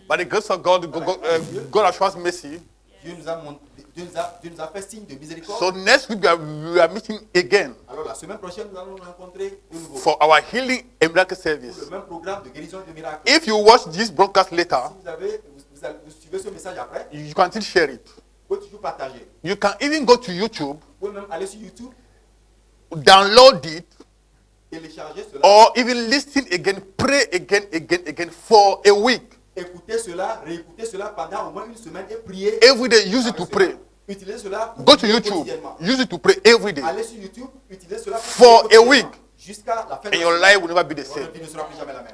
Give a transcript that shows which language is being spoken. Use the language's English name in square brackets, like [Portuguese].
[English] By the grace of God, God has shown us mercy. [French] Dieu nous a fait signe de miséricorde. [English] So next week we are meeting again [French] Alors la semaine prochaine, nous allons nous rencontrer de nouveau. [English] for our healing and miracle [French] Pour [English] service. [French] le même programme de guérison et de miracle. [English] If you watch this broadcast later, [French] Vous suivez ce message après, [English] you can still share it. [French] vous pouvez toujours partager. [English] You can even go to YouTube, [French] Vous pouvez même aller sur YouTube, [English] download it, [French] télécharger cela, [English] or even listen again, pray again for a week. [French] écouter cela, réécouter cela pendant au moins une semaine et prier. [English] Every day, use it to pray. [French] Utilisez cela pour [English] Go to [French] prier [English] YouTube, [French] quotidiennement. [English] use it to pray every day. [French] Allez sur YouTube, utilisez cela [English] For [French] prier [English] a [French] quotidiennement. [English] week. [French] Jusqu'à la fin de [English] And your [French] la [English] life will never be the [French] Votre [English] same. [French] vie ne sera plus jamais la même.